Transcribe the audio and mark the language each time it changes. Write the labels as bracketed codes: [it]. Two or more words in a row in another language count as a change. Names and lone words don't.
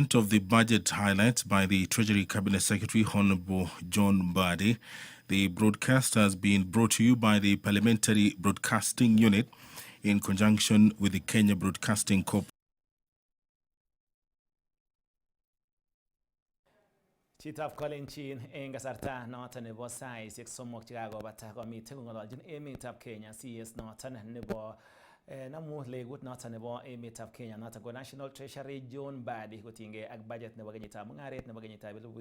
[en] announcement of the budget highlights by the Treasury Cabinet Secretary, Honorable John Mbadi. The broadcast has been brought to you by the Parliamentary Broadcasting Unit in conjunction with the Kenya Broadcasting Corporation. [kln] Chitab Kolenjin eng kasarta noton nebo saisiek somok chekakobata komiten kong'ololjin emetab Kenya CS noton nebo namu legut noton nebo emetab Kenya noton ko [en] National Treasury [kln] John Mbadi kotinygei ak budget nebo kenyitab mung'aret nebo kenyitab